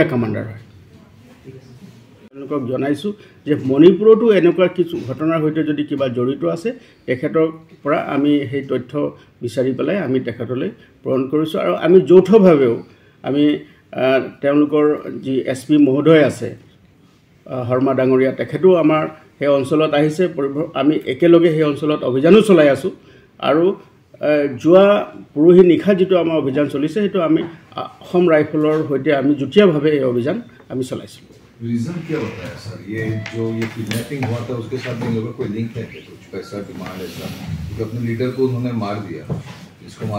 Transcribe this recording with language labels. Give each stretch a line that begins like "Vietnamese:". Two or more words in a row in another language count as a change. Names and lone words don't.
Assamese: কমাণ্ডাৰ হয় তেওঁলোকক জনাইছোঁ যে মণিপুৰতো এনেকুৱা কিছু ঘটনাৰ সৈতে যদি কিবা জড়িত আছে তেখেতৰ পৰা আমি সেই তথ্য বিচাৰি পেলাই আমি তেখেতলৈ প্ৰেৰণ কৰিছোঁ আৰু আমি যৌথভাৱেও আমি তেওঁলোকৰ যি SP মহোদয় আছে হৰ্মা ডাঙৰীয়া তেখেতো আমাৰ সেই অঞ্চলত আহিছে। আমি একেলগে সেই অঞ্চলত অভিযানো চলাই আছোঁ। আৰু যোৱা পৰহি নিশা যিটো আমাৰ অভিযান চলিছে সেইটো আমি অসম ৰাইফলৰ সৈতে আমি যুটীয়াভাৱে এই অভিযান আমি চলাইছিলোঁ।
Hindi: रीजन क्या बताया सर? ये जो ये किडनैपिंग हुआ था उसके साथ इन लोगों का कोई लिंक है क्या? कुछ पैसा डिमांड ऐसा? क्योंकि अपने लीडर को उन्होंने मार दिया, जिसको मार